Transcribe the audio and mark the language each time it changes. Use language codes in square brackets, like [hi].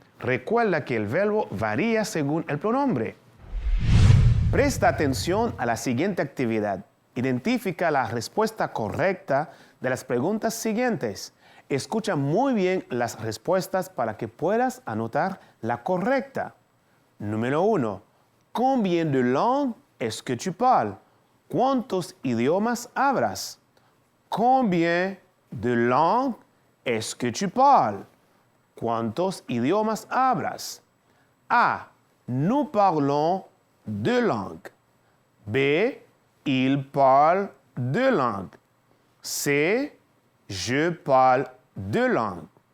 [es] Recuerda que el verbo varía según el pronombre. Presta atención a la siguiente actividad. Identifica la respuesta correcta de las preguntas siguientes. Escucha muy bien las respuestas para que puedas anotar la correcta. Número 1. [fr] Combien de langues est-ce que tu parles? [es] ¿Cuántos idiomas hablas? [fr] Combien de langues est-ce que tu parles? [es] ¿Cuántos idiomas hablas? [fr] A. Nous parlons 2 langues. B. Il parle 2 langues. C. Je parle 2 langues.